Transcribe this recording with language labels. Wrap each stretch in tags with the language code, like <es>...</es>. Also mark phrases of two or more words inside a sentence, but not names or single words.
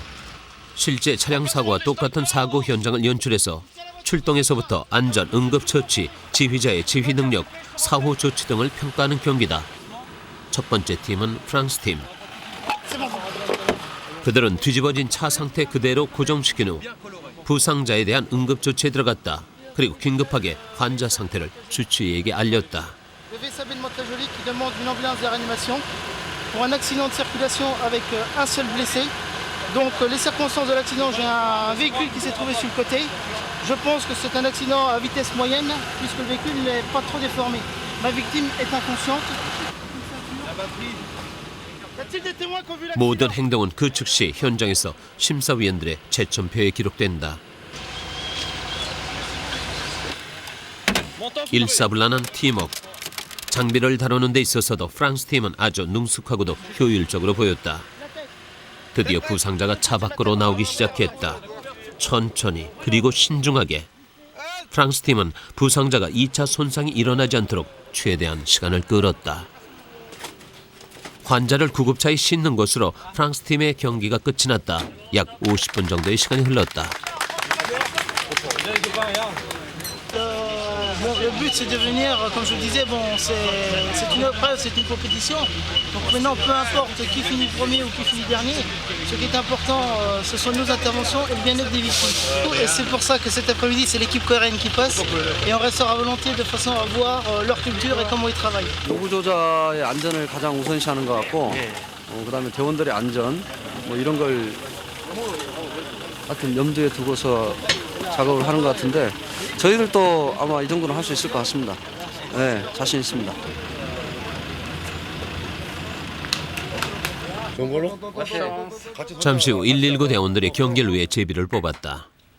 <ko>실제 차량 사고와 똑같은 사고 현장을 연출해서 출동에서부터 안전, 응급처치, 지휘자의 지휘 능력, 사후 조치 등을 평가하는 경기다. 첫 번째 팀은 프랑스 팀. 그들은 뒤집어진 차 상태 그대로 고정시킨 후 부상자에 대한 응급조치에 들어갔다. 그리고 긴급하게 환자 상태를 주치의에게 알렸다.</ko> <fr>pour un accident de circulation avec un seul blessé. Donc les circonstances de l'accident, j'ai un véhicule qui s'est trouvé sur le côté. Je pense que c'est un accident à vitesse moyenne puisque le véhicule n'est pas trop déformé. Ma victime est inconsciente.</fr> <ko>모든 행동은 그 즉시 현장에서 심사위원들의 제점표에 기록된다. 일사불란한 팀워크. 장비를 다루는 데 있어서도 프랑스 팀은 아주 능숙하고도 효율적으로 보였다. 드디어 부상자가 차 밖으로 나오기 시작했다. 천천히 그리고 신중하게. 프랑스 팀은 부상자가 2차 손상이 일어나지 않도록 최대한 시간을 끌었다. 환자를 구급차에 싣는 것으로 프랑스 팀의 경기가 끝이 났다. 약 50분 정도의 시간이 흘렀다.</ko> <fr>Bon, le but c'est de venir, comme je vous disais, bon, c'est une épreuve, c'est une compétition. Donc maintenant, peu importe qui finit premier ou qui finit dernier, ce qui est important, ce sont nos interventions et le bien-être des victimes. Et c'est pour ça que cet après-midi, c'est l'équipe coréenne qui passe et on restera à volonté de façon à voir leur culture et comment ils travaillent.</fr> <ko>노구조자의 안전을 가장 우선시하는 것 같고, 그다음에 대원들의 안전, 뭐 이런 걸 하여튼 염두에 두고서 작업을 하는 것 같은데 저희들도 아마 이 정도는 할 수 있을 것 같습니다. 네, 자신 있습니다. 잠시 후 119 대원들이 경기를 위해 제비를 뽑았다.</ko>